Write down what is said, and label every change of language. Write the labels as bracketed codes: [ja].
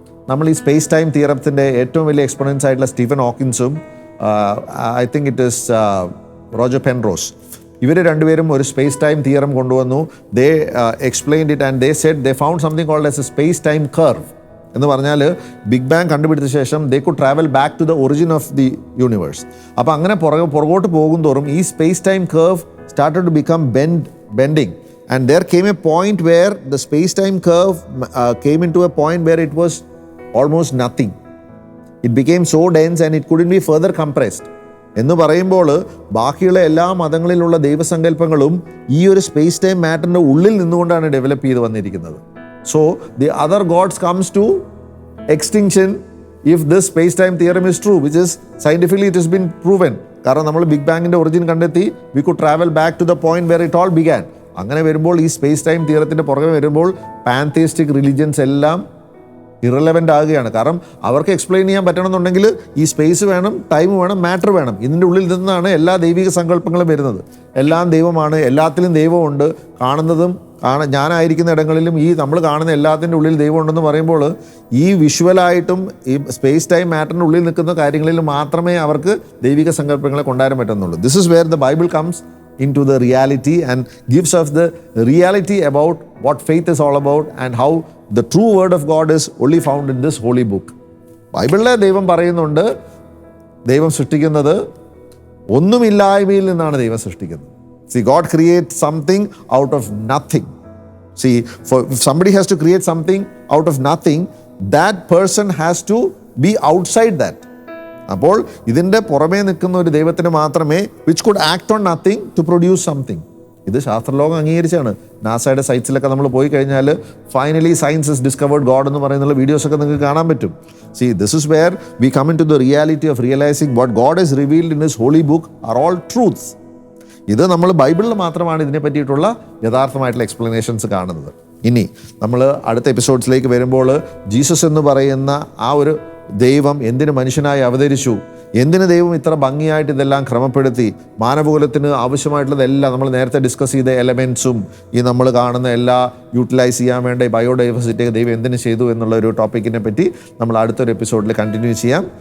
[ml] നമ്മൾ ഈ space time തിയറത്തിൻ്റെ ഏറ്റവും വലിയ എക്സ്പൊണൻസ് ആയിട്ടുള്ള Stephen ഹോക്കിൻസും [en] I think it is [ml] Roger Penrose, ഇവർ രണ്ടുപേരും ഒരു സ്പേസ് ടൈം തിയറം കൊണ്ടുവന്നു. [en] They explained it and they said they found something called as a space time curve. [ml] എന്ന് പറഞ്ഞാൽ ബിഗ് ബാങ് കണ്ടുപിടിച്ച ശേഷം [en] They could travel back to the origin of the universe. [ml] അപ്പോൾ അങ്ങനെ പുറകോട്ട് പോകും തോറും ഈ [en] Space time curve started to become bending, and there came a point where the space-time curve came into a point where it was almost nothing. It became so dense and it couldn't be further compressed. [ml] എന്ന് പറയുമ്പോൾ ബാക്കിയുള്ള എല്ലാ മതങ്ങളിലുള്ള ദൈവസങ്കല്പങ്ങളും ഈ ഒരു space time മാറ്ററിൻ്റെ ഉള്ളിൽ നിന്നുകൊണ്ടാണ് develop ചെയ്ത് വന്നിരിക്കുന്നത്. [en] So the other gods comes to extinction if this space-time theorem is true, which is scientifically it has been proven. [ml] കാരണം നമ്മൾ ബിഗ് ബാങ്ങിൻ്റെ ഒറിജിൻ കണ്ടെത്തി, [en] We could travel back to the point where it all began. [ml] അങ്ങനെ വരുമ്പോൾ ഈ space time തിയറത്തിൻ്റെ പുറകെ വരുമ്പോൾ പാൻതീസ്റ്റിക് religions എല്ലാം irrelevant ആകുകയാണ്. കാരണം അവർക്ക് എക്സ്പ്ലെയിൻ ചെയ്യാൻ പറ്റണമെന്നുണ്ടെങ്കിൽ ഈ സ്പേസ് വേണം, ടൈം വേണം, മാറ്റർ വേണം. ഇതിൻ്റെ ഉള്ളിൽ നിന്നാണ് എല്ലാ ദൈവിക സങ്കല്പങ്ങളും വരുന്നത്. എല്ലാം ദൈവമാണ്, എല്ലാത്തിലും ദൈവമുണ്ട്. കാണുന്നതും ഞാനായിരിക്കുന്ന ഇടങ്ങളിലും ഈ നമ്മൾ കാണുന്ന എല്ലാത്തിൻ്റെ ഉള്ളിൽ ദൈവം ഉണ്ടെന്ന് പറയുമ്പോൾ ഈ വിഷ്വലായിട്ടും ഈ സ്പേസ് ടൈം മാറ്ററിൻ്റെ ഉള്ളിൽ നിൽക്കുന്ന കാര്യങ്ങളിൽ മാത്രമേ അവർക്ക് ദൈവിക സങ്കല്പങ്ങളെ കൊണ്ടുവരാൻ പറ്റുന്നുള്ളൂ. [en] This is where the Bible comes into the reality and gives us the reality about what faith is all about and how the true word of God is only found in this holy book. [ml] ബൈബിളിലെ ദൈവം പറയുന്നുണ്ട്, ദൈവം സൃഷ്ടിക്കുന്നത് ഒന്നുമില്ലായ്മയിൽ നിന്നാണ് ദൈവം സൃഷ്ടിക്കുന്നത്. [en] See, God creates something out of nothing. See, if somebody has to create something out of nothing, that person has to be outside that. [ml] അപ്പോൾ ഇതിൻ്റെ പുറമേ നിൽക്കുന്ന ഒരു ദൈവത്തിന് മാത്രമേ [en] Which could act on nothing to produce something. [ml] ഇത് ശാസ്ത്രലോകം അംഗീകരിച്ചാണ്. നാസയുടെ സൈറ്റ്സിലൊക്കെ നമ്മൾ പോയി കഴിഞ്ഞാൽ [en] finally science is discovered God [ml] എന്ന് പറയുന്ന വീഡിയോസൊക്കെ നിങ്ങൾക്ക് കാണാൻ പറ്റും. [en] See, this is where we come into the reality of realizing what God has revealed in His holy book are all truths. [ml] ഇത് നമ്മൾ ബൈബിളിൽ മാത്രമാണ് ഇതിനെ പറ്റിയിട്ടുള്ള യഥാർത്ഥമായിട്ടുള്ള എക്സ്പ്ലനേഷൻസ് കാണുന്നത്. ഇനി നമ്മൾ അടുത്ത എപ്പിസോഡ്സിലേക്ക് വരുമ്പോൾ ജീസസ് എന്ന് പറയുന്ന ആ ഒരു ദൈവം എന്തിന് മനുഷ്യനായി അവതരിച്ചു, എന്തിന് ദൈവം ഇത്ര ഭംഗിയായിട്ട് ഇതെല്ലാം ക്രമപ്പെടുത്തി മാനവകുലത്തിന് ആവശ്യമായിട്ടുള്ളതെല്ലാം നമ്മൾ നേരത്തെ ഡിസ്കസ് ചെയ്ത എലമെൻറ്റ്സും ഈ നമ്മൾ കാണുന്ന എല്ലാ യൂട്ടിലൈസ് ചെയ്യാൻ വേണ്ട ബയോഡൈവേഴ്സിറ്റി ദൈവം എന്തിനു ചെയ്തു എന്നുള്ള ഒരു ടോപ്പിക്കിനെ പറ്റി നമ്മൾ അടുത്തൊരു എപ്പിസോഡിൽ കണ്ടിന്യൂ ചെയ്യാം.